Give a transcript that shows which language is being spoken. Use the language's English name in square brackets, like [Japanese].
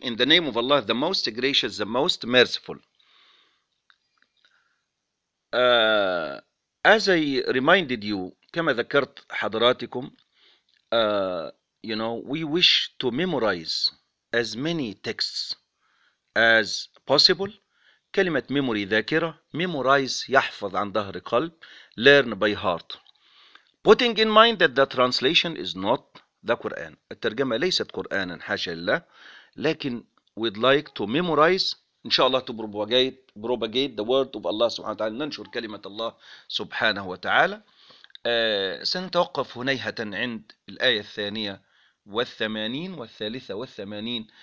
[English] In the name of Allah, the most gracious, the most merciful. As I reminded you, [Arabic] كما ذكرت حضراتكم, [English] you know, we wish to memorize as many texts as possible. [Arabic] كلمة memory ذاكرة, memorize يحفظ عن ظهر قلب, [English] learn by heart. Putting in mind that the translation is not the Quran. [Arabic] الترجمة ليست قرآنا حاشا لله, لكن [English] we'd like to memorize [Arabic] إن شاء الله [English] to propagate the word of Allah [Arabic] سبحانه وتعالى, ننشر كلمة الله سبحانه وتعالى. سنتوقف هنيهة عند الآية الثانية والثمانين والثالثة والثمانين.